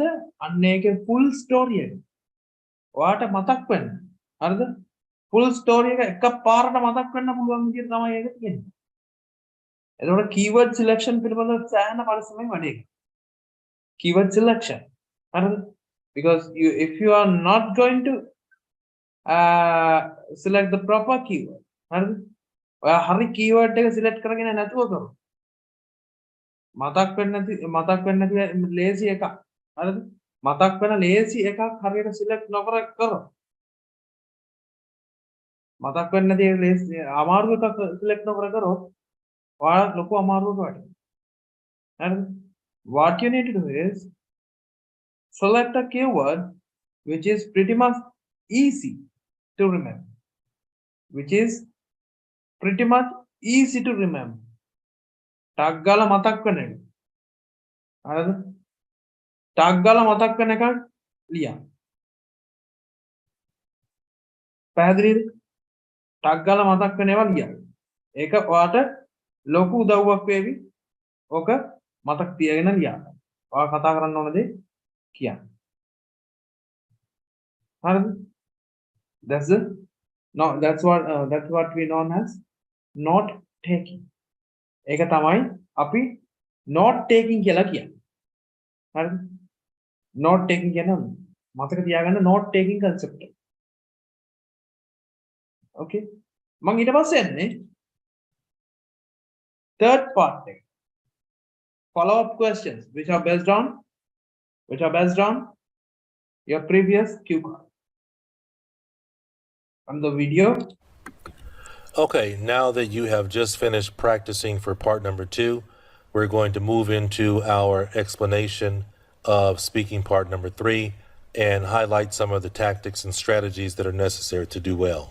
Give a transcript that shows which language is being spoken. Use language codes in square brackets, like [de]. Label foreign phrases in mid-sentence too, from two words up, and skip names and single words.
[si] අන්න ඒකේ [en] full story [si] එක. ඔයාට මතක් වෙන්න. හරිද? [en] full story [si] එක එකපාරට මතක් වෙන්න පුළුවන් විදිහට තමයි ඒක තියෙන්නේ. එතකොට [en] keyword selection [si] පිළිබඳව සෑහෙන පරිස්සමෙන් වැඩේ. [en] keyword selection. හරිද? Because if you are not going to select the proper keyword. [si] හරිද? ඔයා හරි keyword එක select කරගෙන නැතුව කරොත් මතක් වෙන්නේ නැති ලේසි එකක්. හරිද? මතක් වෙන ලේසි එකක් හරියට select නොකර කරොත් මතක් වෙන්නේ නැති ලේසි අමාරු එකක් select නොකර කරොත් ඔයාලා ලොකු අමාරුවකට වැටෙනවා. හරිද? [en] What you need to do is select a keyword which is pretty much easy to remember. Which is pretty much easy to remember. [si] ටක් ගාලා මතක් වෙන එක. හරිද? ටක් ගාලා මතක් වෙන එකක් ලියන්න. පැහැදිලිද? ටක් ගාලා මතක් වෙන ඒවා ලියන්න. ඒක ඔයාට ලොකු උදව්වක් වේවි. ඔක මතක් තියාගෙන ලියන්න. ඔයා කතා කරන්න ඕන දේ කියන්න. හරිද? [en] That's what we known as note taking. [si] ඒක තමයි අපි [en] note taking [si] කියලා කියන්නේ. හරිද? [en] note taking [si] කියන මතක තියාගන්න [en] note taking concept [si] එක. Okay. මම ඊට පස්සේ යන්නේ [en] third part [si] එක. [en] Follow up questions which are based on your previous cue card. On the video. Okay, now that you have just finished practicing for part number 2, we're going to move into our explanation of speaking part number 3 and highlight some of the tactics and strategies that are necessary to do well.